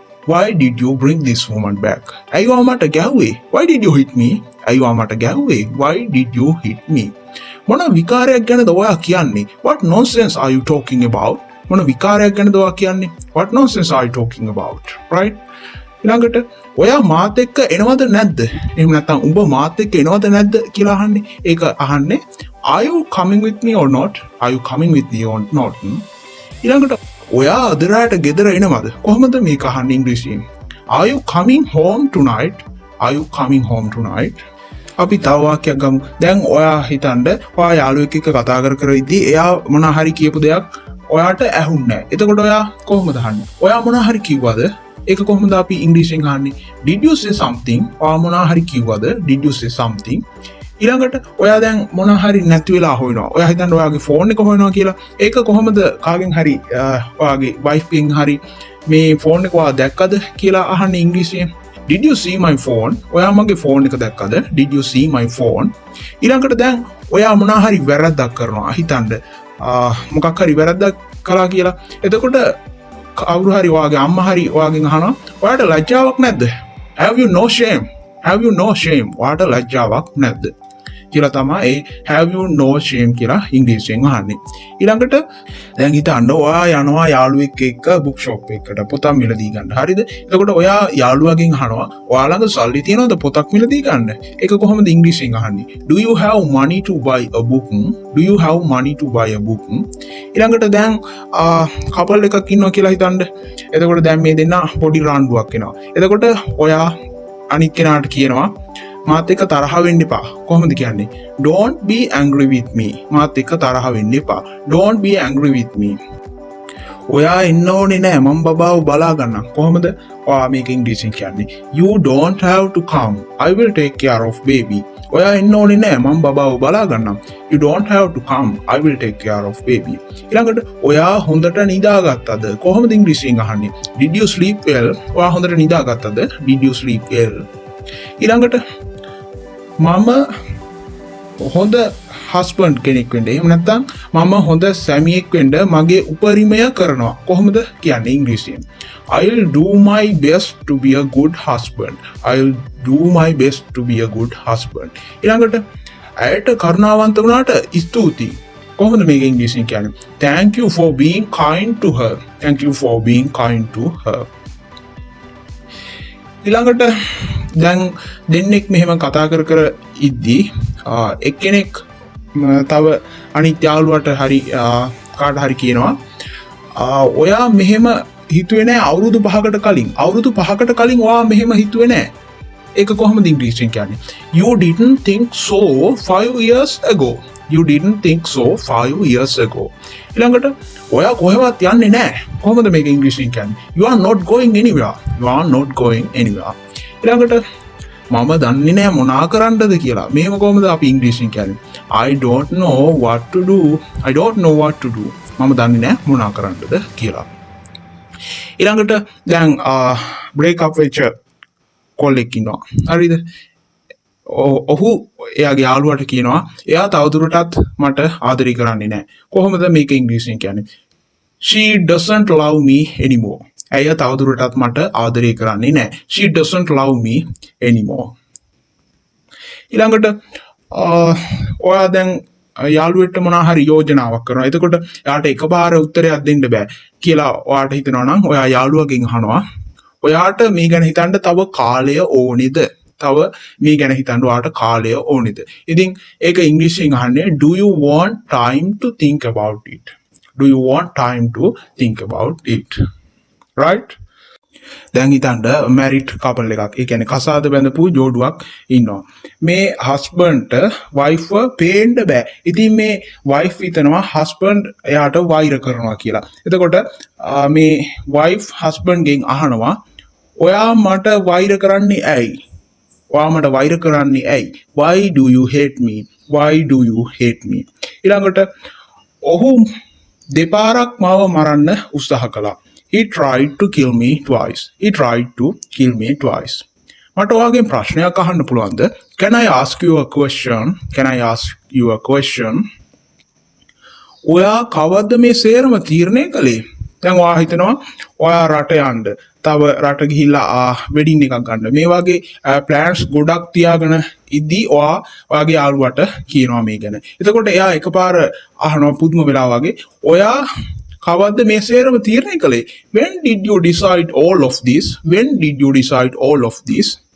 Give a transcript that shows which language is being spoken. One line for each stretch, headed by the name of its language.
English: Why did you bring this woman back?
Sinhala: අයිවා මට ගැහුවේ.
English: Why did you hit me?
Sinhala: අයිවා මට ගැහුවේ.
English: Why did you hit me?
Sinhala: මොන විකාරයක් ගැනද ඔයා කියන්නේ?
English: What nonsense are you talking about?
Sinhala: මොන විකාරයක් ගැනද ඔයා කියන්නේ?
English: What nonsense are you talking about?
Sinhala: Right? ඊළඟට ඔයා මාත් එක්ක එනවද නැද්ද? එහෙම නැත්නම් උඹ මාත් එක්ක එනවද නැද්ද කියලා අහන්නේ. ඒක අහන්නේ
English: Are you coming with me or not? Are you coming with me or not?
Sinhala: ඊළඟට ඔයා අද රාට ගෙදර එනවද? කොහොමද මේක අහන්නේ ඉංග්‍රීසියෙන්?
English: Are you coming home tonight? Are you coming home tonight?
Sinhala: අපි තව වාක්‍යයක් ගමු. දැන් ඔයා හිතන්න ඔයා යාළුවෙක් එක්ක කතා කර ඉද්දී එයා මොන හරි කියපු දෙයක් ඔයාට ඇහුන්නේ නැහැ. එතකොට ඔයා කොහොමද අහන්නේ? ඔයා මොන හරි කිව්වද? ඒක කොහොමද අපි ඉංග්‍රීසියෙන් අහන්නේ?
English: Did you say something?
Sinhala: ඔයා මොන හරි කිව්වද?
English: Did you say something?
Sinhala: ඊළඟට ඔයා දැන් මොන හරි නැති වෙලා හොයනවා. ඔයා හිතන්න ඔයාගේ ෆෝන් එක හොයනවා කියලා. ඒක කොහොමද කාගෙන් හරි ඔයාගේ වයිෆ් ගෙන් හරි මේ ෆෝන් එක ඔයා දැක්කද කියලා අහන්නේ ඉංග්‍රීසියෙන්?
English: Did you see my phone?
Sinhala: ඔයා මගේ ෆෝන් එක දැක්කද?
English: Did you see my phone?
Sinhala: ඊළඟට දැන් ඔයා මොන හරි වැරද්දක් කරනවා. හිතන්න මොකක් හරි වැරද්දක් කළා කියලා. එතකොට කවුරු හරි ඔයාගේ අම්මා හරි ඔයාගෙන් අහනවා ඔයාට ලැජ්ජාවක් නැද්ද?
English: Have you no shame?
Sinhala: Have you no shame? ඔයාට ලැජ්ජාවක් නැද්ද? කියලා තමයි ඒ
English: have you no shame
Sinhala: කියලා ඉංග්‍රීසියෙන් අහන්නේ. ඊළඟට දැන් හිතන්න ඔයා යනවා යාළුවෙක් එක්ක බුක් ෂොප් එකකට පොතක් මිලදී ගන්න. හරිද? එතකොට ඔයා යාළුවාගෙන් අහනවා ඔයා ළඟ සල්ලි තියෙනවද පොතක් මිලදී ගන්න? ඒක කොහොමද ඉංග්‍රීසියෙන් අහන්නේ?
English: Do you have money to buy a book? Do you have money to buy a book?
Sinhala: ඊළඟට දැන් කපල් එකක් ඉන්නවා කියලා හිතන්න. එතකොට දැන් මේ දෙන්න පොඩි රණ්ඩුවක් එනවා. එතකොට ඔයා අනිත් කෙනාට කියනවා මාත් එක්ක තරහ වෙන්න එපා. කොහොමද කියන්නේ?
English: Don't be angry with me.
Sinhala: මාත් එක්ක තරහ වෙන්න එපා.
English: Don't be angry with me.
Sinhala: ඔයා එන්න ඕනේ නෑ මම බබාව බලා ගන්නම්. කොහොමද? ඔයා මේක ඉංග්‍රීසියෙන් කියන්නේ.
English: You don't have to come. I will take care of baby.
Sinhala: ඔයා එන්න ඕනේ නෑ මම බබාව බලා ගන්නම්.
English: You don't have to come. I will take care of baby.
Sinhala: ඊළඟට ඔයා හොඳට නිදාගත්තද? කොහොමද ඉංග්‍රීසියෙන් අහන්නේ?
English: Did you sleep well?
Sinhala: ඔයා හොඳට නිදාගත්තද?
English: Did you sleep well?
Sinhala: ඊළඟට මම හොඳ හස්බන්ඩ් කෙනෙක් වෙන්න. එහෙම නැත්නම් මම හොඳ සැමියෙක් වෙන්න මගේ උපරිමය කරනවා. කොහොමද කියන්නේ ඉංග්‍රීසියෙන්?
English: I'll do my best to be a good husband. I'll do my best to be a good husband.
Sinhala: ඊළඟට ඇයට කරුණාවන්ත වුණාට ස්තුතියි. කොහොමද මේක ඉංග්‍රීසියෙන් කියන්නේ?
English: Thank you for being kind to her. Thank you for being kind to her.
Sinhala: ඊළඟට දැන් දෙන්නෙක් මෙහෙම කතා කර ඉද්දී එක්කෙනෙක් තව අනිත් යාළුවට හරි කාට හරි කියනවා ඔයා මෙහෙම හිතුවේ නෑ අවුරුදු 5කට කලින්. අවුරුදු 5කට කලින් ඔයා මෙහෙම හිතුවේ නෑ. ඒක කොහොමද ඉංග්‍රීසියෙන් කියන්නේ?
English: You didn't think so 5 years ago. You didn't think so 5 years ago.
Sinhala: ඊළඟට ඔයා කොහෙවත් යන්නේ නෑ. කොහොමද මේක ඉංග්‍රීසියෙන් කියන්නේ?
English: You are not going anywhere. You are not going anywhere.
Sinhala: ඊළඟට මම දන්නේ නෑ මොනා කරන්නද කියලා. මේව කොහොමද අපි ඉංග්‍රීසියෙන් කියන්නේ?
English: I don't know what to do. I don't know what to do.
Sinhala: මම දන්නේ නෑ මොනා කරන්නද කියලා. ඊළඟට දැන්
English: break up
Sinhala: වෙච්ච කොල්ලෙක් ඉන්නවා. හරිද? ඔහු එයාගේ යාළුවාට කියනවා එයා තවදුරටත් මට ආදරය කරන්නේ නැහැ. කොහොමද මේක ඉංග්‍රීසියෙන් කියන්නේ?
English: She doesn't love me anymore.
Sinhala: ඇය තවදුරටත් මට ආදරය කරන්නේ නැහැ.
English: She doesn't love me anymore.
Sinhala: ඊළඟට ඔයා දැන් යාළුවෙක්ට මොනවා හරි යෝජනාවක් කරනවා. එතකොට එයාට එකපාර උත්තරයක් දෙන්න බෑ කියලා ඔයාට හිතෙනවා නම් ඔයා යාළුවගෙන් අහනවා ඔයාට මේ ගැන හිතන්න තව කාලය ඕනේද? තව මේ ගැන හිතන්න ඔයාට කාලය ඕනේද? ඉතින් ඒක ඉංග්‍රීසියෙන් අහන්නේ
English: do you want time to think about it? Do you want time to think about it?
Sinhala: Right? දැන් හිතන්න මැරිඩ් කපල් එකක්. ඒ කියන්නේ කසාද බැඳපු ජෝඩුවක් ඉන්නවා. මේ හස්බන්ඩ්ට වයිෆ්ව පේන්න බෑ. ඉතින් මේ වයිෆ් හිතනවා හස්බන්ඩ් එයාට වෛර කරනවා කියලා. එතකොට මේ වයිෆ් හස්බන්ඩ්ගෙන් අහනවා ඔයා මට වෛර කරන්නේ ඇයි? ඔයා මට වෛර කරන්නේ ඇයි?
English: Why do you hate me? Why do you hate me?
Sinhala: ඊළඟට ඔහු දෙපාරක් මාව මරන්න උත්සාහ කළා.
English: He tried to kill me twice. He tried to kill me twice.
Sinhala: මට ඔයාගෙන් ප්‍රශ්නයක් අහන්න පුළුවන්ද?
English: Can I ask you a question? Can I ask you a question?
Sinhala: ඔයා කවද්ද මේ සේරම තීරණය කළේ? දැන් ඔයා හිතනවා ඔයා රට යන්න, තව රට ගිහිල්ලා වෙඩින් එකක් ගන්න. මේ වගේ ප්ලෑන්ස් ගොඩක් තියාගෙන ඉද්දී ඔයාගේ යාළුවට කියනවා මේ ගැන. එතකොට එයා එකපාර අහනවා පුදුම වෙලා වගේ, ඔයා කවද්ද මේ සේරම තීරණය කළේ?
English: When did you decide all of this? When did you decide all of this?